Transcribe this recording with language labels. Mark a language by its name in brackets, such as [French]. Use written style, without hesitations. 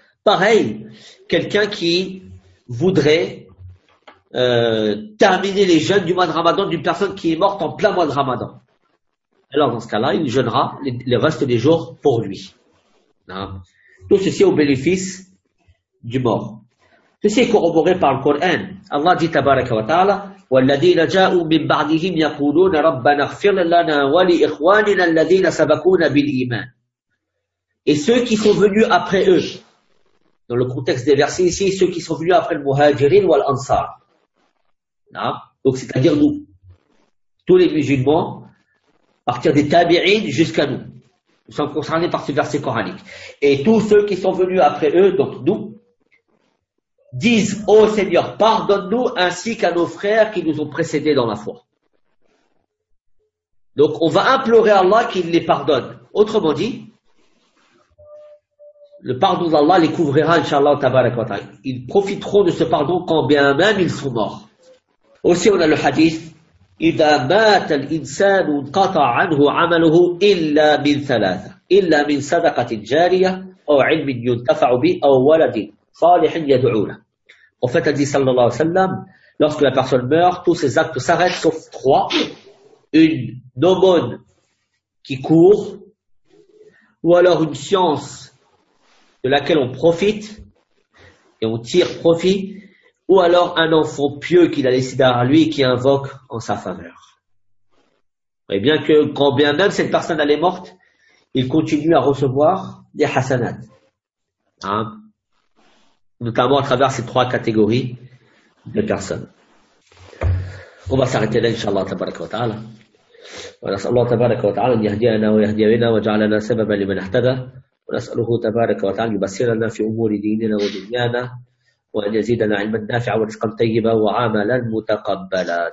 [French] Pareil, quelqu'un qui voudrait terminer les jeûnes du mois de Ramadan d'une personne qui est morte en plein mois de Ramadan. Alors, dans ce cas-là, il jeûnera le reste des jours pour lui. Tout ceci au bénéfice du mort. Ceci est corroboré par le Coran. Allah dit, [Arabic] tabaraka wa ta'ala, وَالَّذِينَ جَاءُوا مِنْ بَعْدِهِمْ يَقُولُونَ رَبَّنَا اغْفِرْ لَنَا وَلِإِخْوَانِنَا الَّذِينَ سَبَقُونَ بِالْإِيمَانِ. [French] Et ceux qui sont venus après eux, dans le contexte des versets ici, ceux qui sont venus après le Muhajirin ou l'Ansar. Donc, c'est-à-dire nous, tous les musulmans, à partir des tabi'in jusqu'à nous. Nous sommes concernés par ce verset coranique. Et tous ceux qui sont venus après eux, donc nous, disent, ô Seigneur, pardonne-nous ainsi qu'à nos frères qui nous ont précédés dans la foi. Donc on va implorer Allah qu'il les pardonne. Autrement dit, le pardon d'Allah les couvrira, Inch'Allah, tabarak wa ta'ala. Ils profiteront de ce pardon quand bien même ils sont morts. Aussi on a le hadith, [Arabic] إذا مات الإنسان انقطع عنه عمله إلا من ثلاثة إلا من صدقة جارية أو علم ينتفع به أو ولد صالح يدعو له. [French] En fait, a dit [Arabic] sallallahu alayhi wa sallam, [French] lorsque la personne meurt, tous ses actes s'arrêtent sauf trois: une aumône qui court, ou alors une science de laquelle on profite et on tire profit, ou alors un enfant pieux qu'il a laissé derrière lui et qui invoque en sa faveur. Et bien que, quand bien même cette personne elle est morte, il continue à recevoir des hasanats. Hein? Notamment à travers ces trois catégories de personnes. On va s'arrêter là, inshallah, tabarak wa ta'ala. [Arabic] ونسأل الله تبارك وتعالى أن يهدينا ويهدي بنا وجعلنا سببا لمن اهتدى ونسأله تبارك وتعالى يبصرنا في أمور ديننا ودنيانا وأن يزيدنا علما نافعا ورزقا طيبا وعملا متقبلا